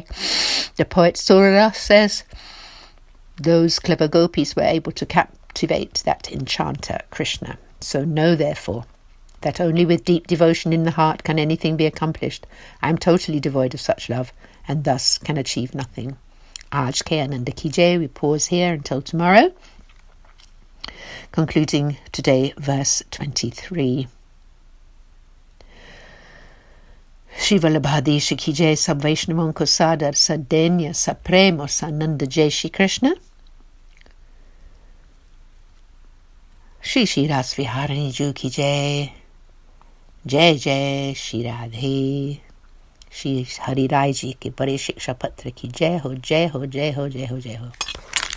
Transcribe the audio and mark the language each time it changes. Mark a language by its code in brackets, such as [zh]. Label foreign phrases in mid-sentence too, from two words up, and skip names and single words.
[en] The poet Surya says, those clever gopis were able to captivate that enchanter, Krishna. So know, therefore, that only with deep devotion in the heart can anything be accomplished. I am totally devoid of such love, and thus can achieve nothing. [hi] आज के आनंद की जय. [en] We pause here until tomorrow. Concluding today, verse 23. [hi] शिव बड़े की जय. सब वैष्णवों को सादर, सदेन्य, सप्रेमो, सानंद जय श्री कृष्ण. श्री श्री रास विहारिणी जू की जय. जय जय श्री राधे. श्री हरि राय जी के बड़े शिक्षा पत्र की जय हो, जय हो, जय हो, जय हो, जय हो.